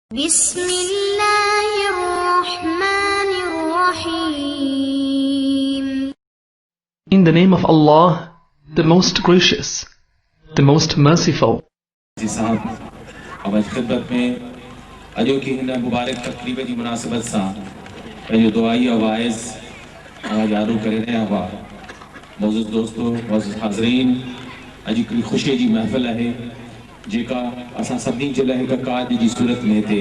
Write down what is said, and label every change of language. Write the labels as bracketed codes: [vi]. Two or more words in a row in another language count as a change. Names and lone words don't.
[ar] بسم الله الرحمن الرحيم. [en] In the name of Allah, the most gracious, the most merciful. [sd] जी साहब आवाज खिदमत में अजो की हिन मुबारक तकरीब जी मुनासिबत सां पंहिंजो दुआई आवाज़ जारू करे रहिया हुआ। मोज़िज़ दोस्तों, मोज़िज़ हाज़रीन, अॼु हिकिड़ी ख़ुशीअ जी महफ़िल आहे जेका असां सभिनी जे लाइ हिकु काज जी सूरत में थिए।